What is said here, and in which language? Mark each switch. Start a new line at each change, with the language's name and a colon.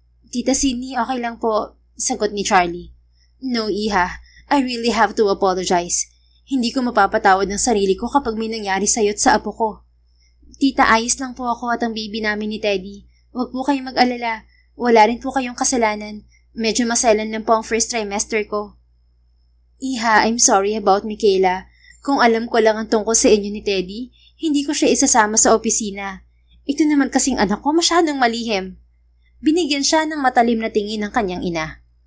Filipino: Tita Sydney, okay lang po, sagot ni Charlie. No, iha.
English: I really have to apologize.
Filipino: Hindi ko mapapatawad ng sarili ko kapag may nangyari sa'yo at sa apo ko. Tita, ayos lang po ako at ang baby namin ni Teddy. Huwag po kayong mag-alala. Wala rin po kayong kasalanan. Medyo maselan lang po ang first trimester ko.
English: Iha, I'm sorry about Michaela. Kung alam ko lang ang tungkol sa inyo ni Teddy, hindi ko siya isasama sa opisina. Ito naman kasing anak ko masyadong malihim. Binigyan siya ng matalim na tingin ng kanyang ina.